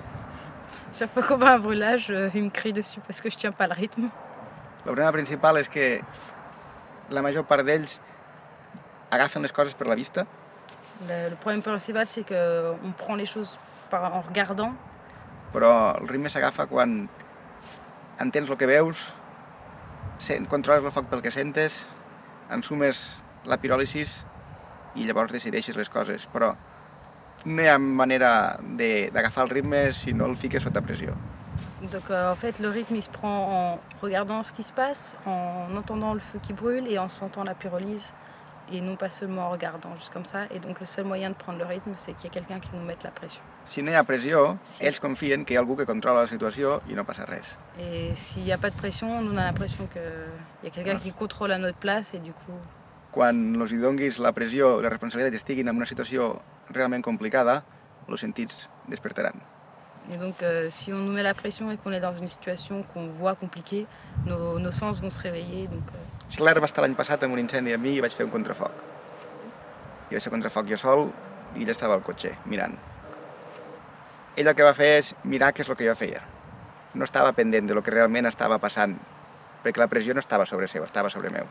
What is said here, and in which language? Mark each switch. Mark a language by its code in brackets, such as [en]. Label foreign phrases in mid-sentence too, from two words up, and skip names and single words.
[fr] Chaque fois qu'on va à un brûlage, il me crie dessus parce que je tiens pas le rythme. [ca] El problema principal és que la major part d'ells agafen les coses per la vista. [fr] Le problème principal, c'est qu'on prend les choses en regardant. [ca] Però el ritme s'agafa quan entens el que veus, controles el foc pel que sentes, ensumes la piròlisis i llavors decideixes les coses. Però no hi ha manera d'agafar el ritme si no el fiques sota pressió. [fr] Donc en fait, le rythme il se prend en regardant ce qui se passe, en entendant le feu qui brûle et en sentant la pyrolyse. Et non pas seulement en regardant, juste comme ça. Et donc le seul moyen de prendre le rythme, c'est qu'il y a quelqu'un qui nous mette la pression. [ca] Si no hi ha pressió, ells confien que hi ha algú que controla la situació i no passa res. [fr] Et s'il n'y a pas de pression, nous on a l'impression qu'il y a quelqu'un qui contrôle à notre place et du coup... [ca] Quan els hi donguis la pressió, la responsabilitat i estiguin en una situació realment complicada, els sentits despertaran. [fr] Et donc si on nous met la pression et qu'on est dans une situation qu'on voit compliquée, nos sens vont se réveiller. Donc, [ca] Claire va estar l'any passat amb un incendi amb mi i vaig fer un contrafoc. I vaig fer contrafoc jo sol i ella estava al cotxe, mirant. Ell el que va fer és mirar què és el que jo feia. No estava pendent de lo que realment estava passant, perquè la pressió no estava sobre seu, estava sobre meu.